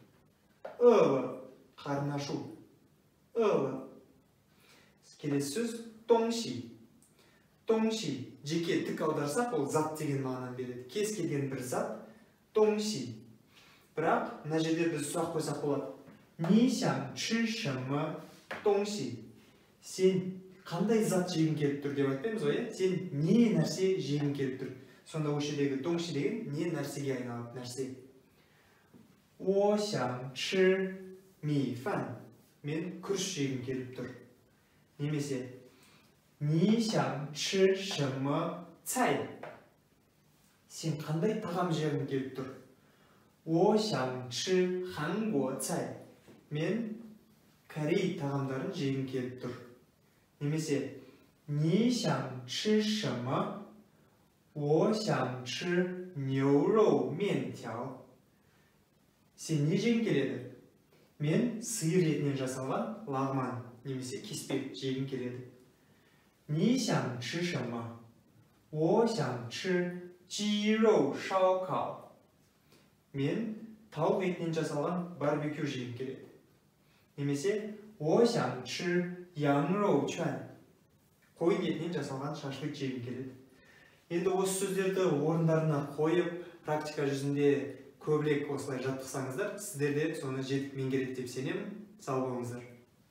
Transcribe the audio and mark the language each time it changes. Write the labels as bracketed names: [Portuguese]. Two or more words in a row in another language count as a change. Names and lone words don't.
[Kazakh] Қарын ашу. Келесі сөз тоңши. Жеке тік аударсақ, ол зат деген мағынаны береді. Кез келген бір зат тоңши. Бірақ мына жерде біз сұрақ қойсақ болады. [Chinese] 你想吃什么东西? [Kazakh] Сен қандай зат жегің келіп тұр деп айтпаймыз ғой, сен не нәрсе жегің келіп тұр. Сонда осы жердегі тоңши деген не нәрсеге айналады нәрсе. [Chinese] 我想吃米饭. [Kazakh] Мен күріш жегім келіп тұр. [Chinese] Немесе 你想吃什么菜? [Kazakh] Сен қандай тағам жегің келіп тұр? [Chinese] 我想吃韩国菜. [Kazakh] Мен Корей тағамдарын жегім келіп тұр. [Chinese] Немесе 你想吃什么? 我想吃牛肉面条. [Kazakh] Сен не жегің келеді? Мен сиыр етінен жасалған лагман немесе кеспе жегім келеді. [Chinese] 你想吃什么? 我想吃鸡肉烧烤. [Kazakh] Мен тауық етінен жасалған барбекю жегім келеді. [Chinese] немесе 我想吃羊肉圈. [Kazakh] қой етінен жасалған шашлык жегім келеді. Енді осы сөздерді орындарына қойып, практика жүзінде көбірек осылай жаттықсаңыздар, сіздер де соны жетік меңгереді деп сенемін. Сау болыңыздар.